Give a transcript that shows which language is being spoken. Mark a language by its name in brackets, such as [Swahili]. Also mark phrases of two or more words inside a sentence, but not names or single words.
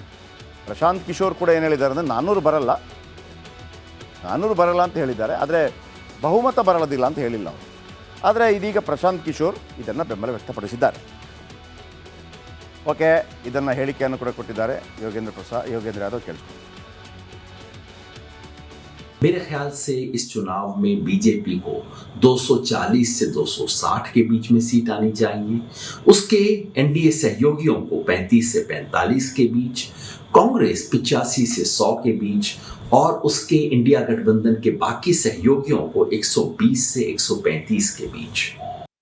[Kannada] ಪ್ರಶಾಂತ್ ಕಿಶೋರ್ ಕೂಡ ಏನು ಹೇಳಿದ್ದಾರೆ ಅಂದರೆ 400 ಬರಲ್ಲ ಅಂತ ಹೇಳಿದ್ದಾರೆ, ಆದರೆ ಬಹುಮತ ಬರಲದಿಲ್ಲ ಅಂತ ಹೇಳಿಲ್ಲ ಅವರು. ಆದರೆ ಇದೀಗ ಪ್ರಶಾಂತ್ ಕಿಶೋರ್ ಇದನ್ನು ಬೆಂಬಲ ವ್ಯಕ್ತಪಡಿಸಿದ್ದಾರೆ. ಓಕೆ, ಇದನ್ನು ಹೇಳಿಕೆಯನ್ನು ಕೂಡ ಕೊಟ್ಟಿದ್ದಾರೆ ಯೋಗೇಂದ್ರ ಯಾದವ್. ಕೇಳಿಸ್ಕೊಂಡು [Hindi] मेरे ख्याल से इस चुनाव में बीजेपी को 240 से 260 के बीच में सीट आनी चाहिए. उसके एनडीए सहयोगियों को 35 से 45 के बीच, कांग्रेस 85 से 100 के बीच और उसके इंडिया गठबंधन के बाकी सहयोगियों को 120 से 135 के बीच.